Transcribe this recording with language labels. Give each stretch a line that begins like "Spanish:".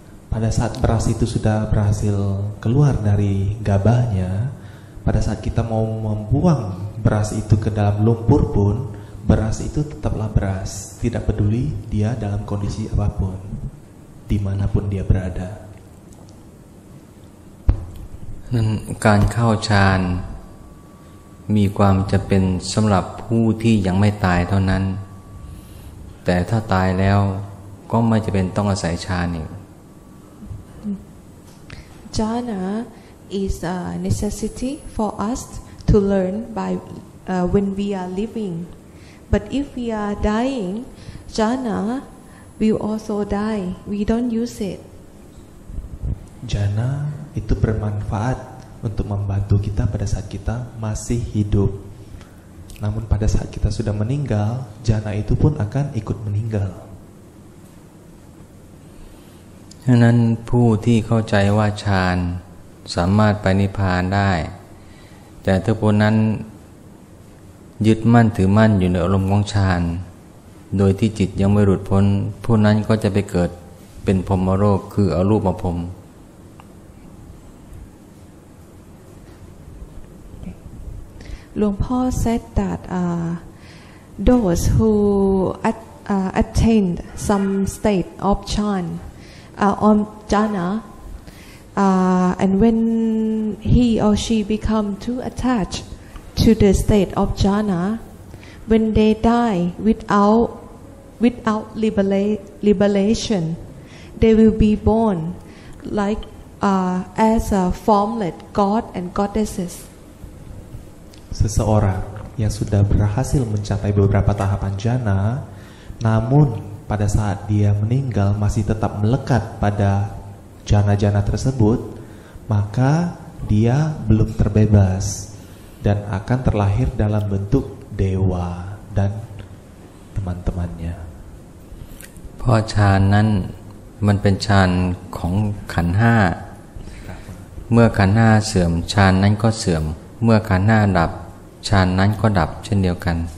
Indonesian: Pada saat beras itu sudah berhasil keluar dari gabahnya, pada saat kita mau membuang beras itu ke dalam lumpur pun, beras itu tetaplah beras, tidak peduli dia dalam kondisi apapun, dimanapun dia berada.
Thai: การเข้าฌานมีความจำเป็นสำหรับผู้ที่ยังไม่ตายเท่านั้นแต่ถ้าตายแล้วก็ไม่จำเป็นต้องอาศัยฌานอีก
English: Jhana is a necessity for us to learn by when we are living, but if we are dying, jhana will also die. We don't use it.
Indonesian: Jhana itu bermanfaat untuk membantu kita pada saat kita masih hidup. Namun pada saat kita sudah meninggal, jhana itu pun akan ikut meninggal.
Thai: ฉะนั้นผู้ที่เข้าใจว่าฌานสามารถไปนิพพานได้แต่ถ้าผู้นั้นยึดมั่นถือมั่นอยู่ในอารมณ์ของฌานโดยที่จิตยังไม่หลุดพ้นผู้นั้นก็จะไปเกิดเป็นพรหมโลกคืออรูปพรหม
English: Luang Po said that those who attained some state of jhana, and when he or she become too attached to the state of jhana, when they die without liberation, they will be born like as a formless god and goddesses.
Indonesian: Seseorang yang sudah berhasil mencapai beberapa tahapan jhana, namun pada saat dia meninggal masih tetap melekat pada jhana-jhana tersebut, maka dia belum terbebas dan akan terlahir dalam bentuk dewa dan teman-temannya.
Thai: เพราะฌานนั้นมันเป็นฌานของขันธ์ห้าเมื่อขันธ์ห้าเสื่อมฌานนั้นก็เสื่อมเมื่อขันธ์ห้าดับฌานนั้นก็ดับเช่นเดียวกัน